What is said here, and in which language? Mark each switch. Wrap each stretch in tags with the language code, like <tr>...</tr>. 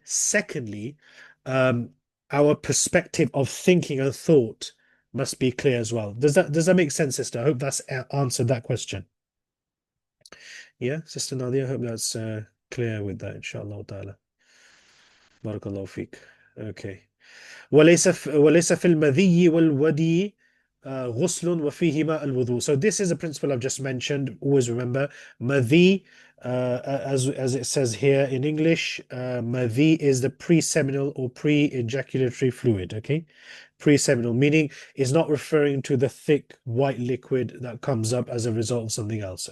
<en>Secondly, our perspective of thinking and thought must be clear as well. Does that make sense, sister? I hope that's answered that question. Yeah, Sister Nadia, I hope that's clear with that, inshallah ta'ala. Barakallahu feek. Okay.</en> <ar>وليس في المذي والودي غسل وفيهما الوضوء.</ar> <en>So this is a principle I've just mentioned. Always remember madhi, as it says here in English, madhi is the pre-seminal or pre-ejaculatory fluid. Okay, pre-seminal meaning is not referring to the thick white liquid that comes up as a result of something else.</en>